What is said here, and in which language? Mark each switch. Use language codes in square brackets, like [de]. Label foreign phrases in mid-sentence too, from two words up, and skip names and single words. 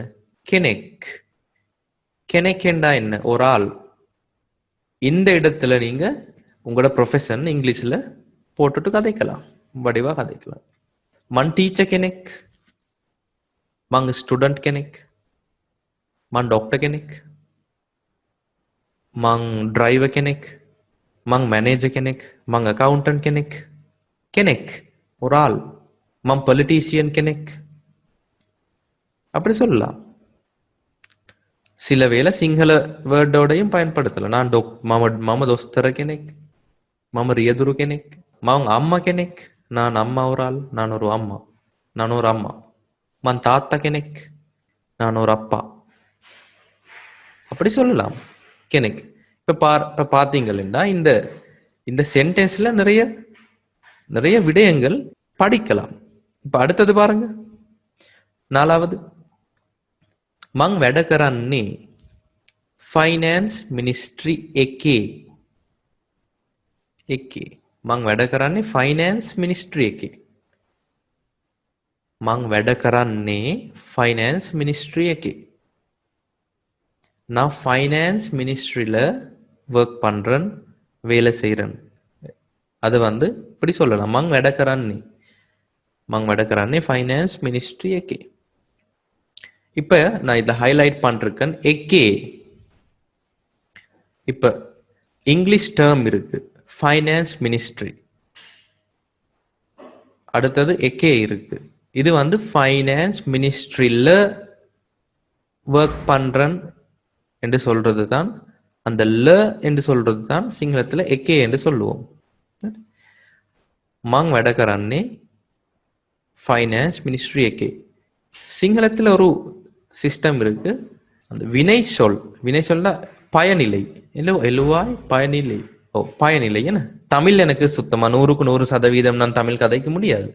[ta] கெனெக். கெனெக் என்றா என்ன? ஒரு ஆள். இந்த இடத்துல நீங்க உங்களோட [en] profession Englishல [ta] போட்டுட்டு கதைக்கலாம், வடிவா கதைக்கலாம். [si] මං ටීචර් කෙනෙක්, මං ස්ටුඩන්ට් කෙනෙක්, මං ඩොක්ටර් කෙනෙක්, මං ඩ්‍රයිවර් කෙනෙක්, මං මැනේජර් කෙනෙක්, මං අකවුන්ටන්ට් කෙනෙක්. කෙනෙක් [ta] ஒரு ஆள். [si] මං පොලිටීෂියන් කෙනෙක්. [ta] அப்படி சொல்லலாம். சில வேளை சிங்கள வேர்டோடையும் பயன்படுத்தலாம். [si] நான் මම දොස්තර කෙනෙක්, මම රියදුරු කෙනෙක්, මං අම්මා කෙනෙක්. [ta] நான் அம்மா ஒரு ஆள், நான் ஒரு அம்மா, நான் ஒரு அம்மா. [si] මං තාත්තා කෙනෙක්, [ta] நான் ஒரு அப்பா. அப்படி சொல்லலாம் කෙනෙක්. இப்ப பாத்தீங்கன்னா இந்த இந்த சென்டென்ஸ்ல நிறைய நிறைய விடயங்கள் படிக்கலாம். இப்ப அடுத்தது பாருங்க, 4வது. [si] මං වැඩ කරන්නේ [en] finance ministry [si] එකේ. එකේ. මං වැඩ කරන්නේ [en] finance ministry [si] එකේ. මං වැඩ කරන්නේ [en] finance ministry [si] එකේ. [ta] நான் [en] finance ministryில work [ta] பண்றேன், வேலை செய்யறேன். அது வந்து இப்படி சொல்லலாம், [si] මං වැඩකරන්නේ. மங் වැඩකරන්නේ [en] finance ministry [si] எக்கே. [ta] இப்ப நான் இதை ஹைலைட் பண்ணிருக்கேன், எக்கே. இப்ப [en] English term [ta] இருக்கு, [en] finance ministry. [ta] அடுத்தது எக்கே இருக்கு. இது வந்து [en] finance ministryில work [ta] பண்றேன் என்று சொல்றது தான், அந்த ல என்று சொல்றது தான் சிங்களத்துல எக்கே என்று சொல்லுவோம். [si] மங் වැඩ කරන්නේ [en] finance ministry [si] எக்கே. [ta] சிங்களத்துல ஒரு சிஸ்டம் இருக்கு, அந்த வினை சொல். வினை சொல்னா பயனிலை, எழுவாய் பயனிலை. ஓ பயனிலை. என்ன தமிழ் எனக்கு சுத்தமா 100% நான் தமிழ் கதைக்க முடியாது.